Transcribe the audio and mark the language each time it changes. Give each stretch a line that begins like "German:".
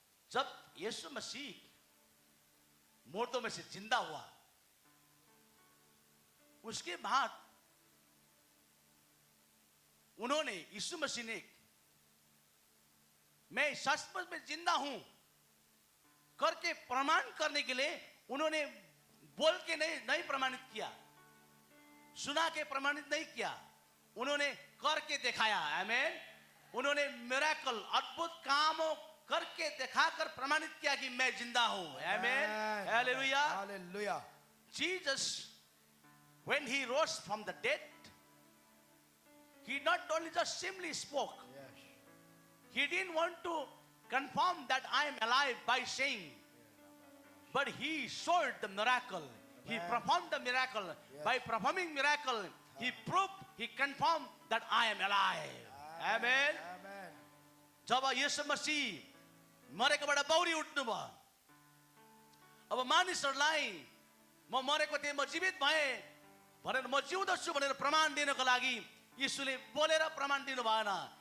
Hindi: जब यीशु मसीह मुर्दों में से जिंदा हुआ, उसके बाद उन्होंने, यीशु मसीह ने, मैं सचमुच में जिंदा हूं करके प्रमाण करने के लिए उन्होंने बोल के नहीं प्रमाणित किया, सुना के प्रमाणित नहीं किया, उन्होंने करके दिखाया। आमेन। उन्होंने मिरेकल, अद्भुत कामों करके दिखाकर प्रमाणित किया कि मैं जिंदा हूं। आमेन। Hallelujah.
English: Hallelujah. Jesus, when he rose from the dead, he not only just simply spoke, Yes. he didn't want to confirm that I am alive by saying, but he showed the miracle. He performed the miracle. By performing miracle, he proved, he confirmed that I am alive. Amen. Amen.
Nepali: जब यीशु मसीह मरेकोबाट बौरी उठ्नु भयो, अब मानिसहरूलाई म मरेको थिएँ, म जीवित भएँ भनेर, म जिउँदछु भनेर प्रमाण दिनको लागि यीशुले बोलेर प्रमाण दिनु भएन।